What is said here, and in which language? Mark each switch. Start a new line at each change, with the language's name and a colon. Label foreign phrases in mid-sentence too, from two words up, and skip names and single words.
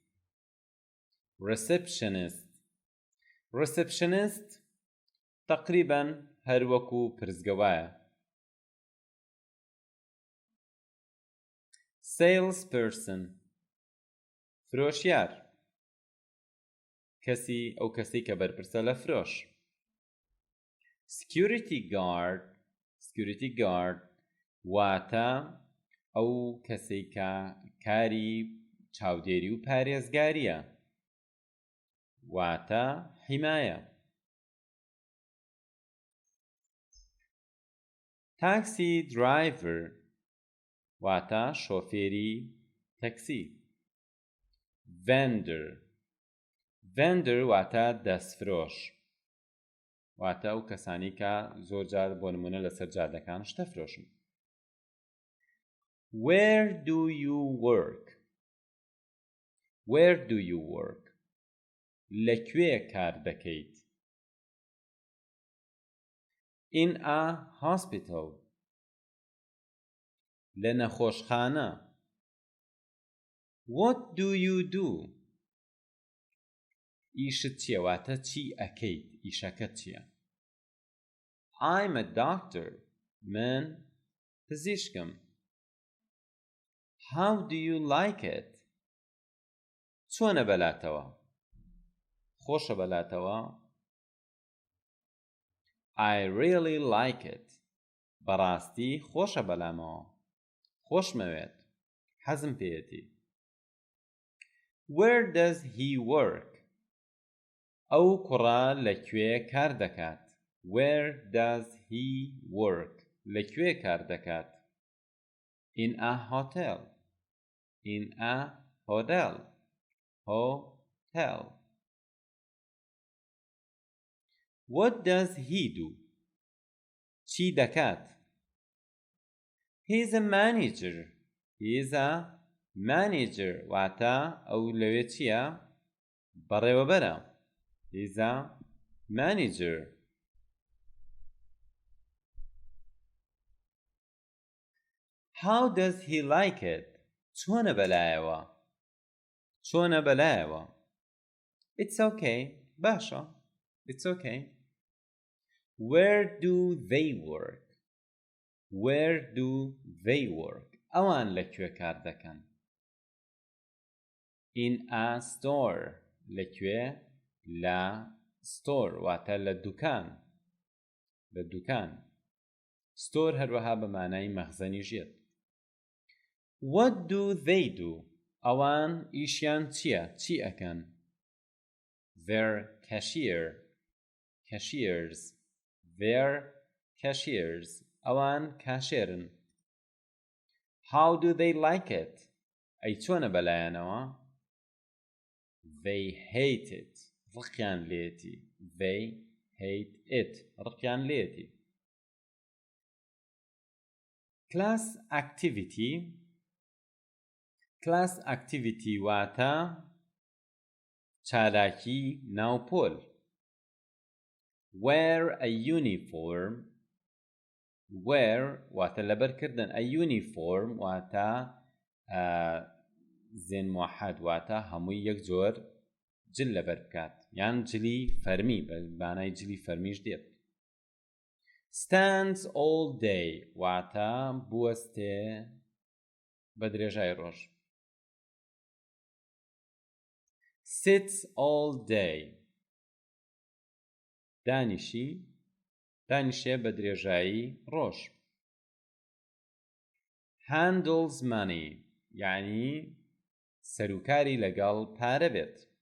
Central Kurdish: receptionist تقریباً هەر وەکو پرزگەوایە. salesperson فرۆشیار، ئەو کەسی کە بەرپرسە لە فرۆش.
English: security guard
Central Kurdish: واتە ئەو کەسەی کە کاری چاودێری و پارێزگاریە، واتە حیمایە.
English: taxi driver
Central Kurdish: واتە شۆفێری تەکسی. vendor واتە دەستفرۆش، واتە ئەو کەسانی کە زۆر جار بۆ نمونە لەسەر جادەکان شتە فرۆشن.
English: where do you work
Central Kurdish: لەکوێ کار دەکەیت.
English: in a hospital
Central Kurdish: لە نەخۆشخانە.
English: what do you do
Central Kurdish: ئیشت چییە، واتە چی ئەکەیت، ئیشەکەت چییە.
English: I'm a doctor
Central Kurdish: من پزیشکم.
English: how do you like it
Central Kurdish: چۆنە بەلاتەوە، خۆشە بەلاتەوە.
English: I really like it
Central Kurdish: بەڕاستی خۆشە بەلامەوە، خۆشمەوێت، حەزم پێیەتی.
English: where does he work
Central Kurdish: ئەو کوڕە لەکوێ کار دەکات.
English: where does he work
Central Kurdish: لەکوێ کار دەکات.
English: in a hotel what does he do
Central Kurdish: چی دەکات.
English: he's a manager
Central Kurdish: واتە ئەو لەوێ چییە، بەڕێوەبەرە.
English: he's a manager. how does he like it
Central Kurdish: چۆنە بەلایەوە.
English: it's okay باشە، it's okay. where do they work
Central Kurdish: ئەوان لەکوێ کار دەکەن.
English: in a store
Central Kurdish: لەکوێ، لە store واتە لە دوکان. store هەروەها بە مانای مەخزەنی ژێت.
English: what do they do
Central Kurdish: ئەوان ئیشیان چییە، چی ئەکەن.
English: they're cashiers
Central Kurdish: ئەوان کاشێرن.
English: How do they like it?
Central Kurdish: ئەی چۆنە بەلایەنەوە؟
English: They hate it.
Central Kurdish: ڕقیان لێتی.
English: They hate it.
Central Kurdish: ڕقیان لێتی.
English: Class activity. Class activity
Central Kurdish: واتە چالاکی ناوپۆل.
English: Wear a uniform.
Central Kurdish: Wear واتە لەبەرکردن.
English: A uniform
Central Kurdish: واتە زێن موحەد واتە هەمووی یەک جۆر جل لەبەر بکات یان جلی فەرمی بە مانای جلی فەرمیش دێت.
English: Stands all day
Central Kurdish: واتە بوەستێ بە درێژای ڕۆژ.
English: Sits all day
Central Kurdish: دانیشێ بە درێژایی ڕۆژ.
English: Handles money
Central Kurdish: یعنی سەرۆکاری لەگەڵ پارە بێت.